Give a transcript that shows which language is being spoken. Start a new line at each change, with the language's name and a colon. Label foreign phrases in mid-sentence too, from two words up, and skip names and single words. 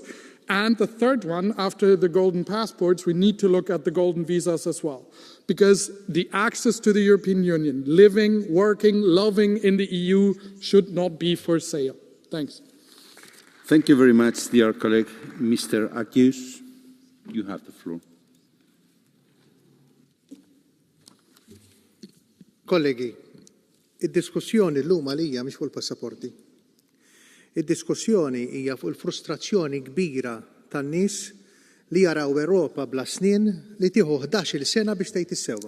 English: And the third one, after the golden passports, we need to look at the golden visas as well. Because the access to the European Union, living, working, loving in the EU should not be for sale. Thanks. Thank you very much, dear colleague. Mr. Akius, you have the floor.
Maltese: Kollegi, id-diskussjoni l-lum għalija mhix fuq il-passaporti. Id-diskussjoni hija fuq il-frustrazzjoni kbira tan-nies li jaraw Ewropa bla snien li tieħu 11-il sena biex tgħid issewwa.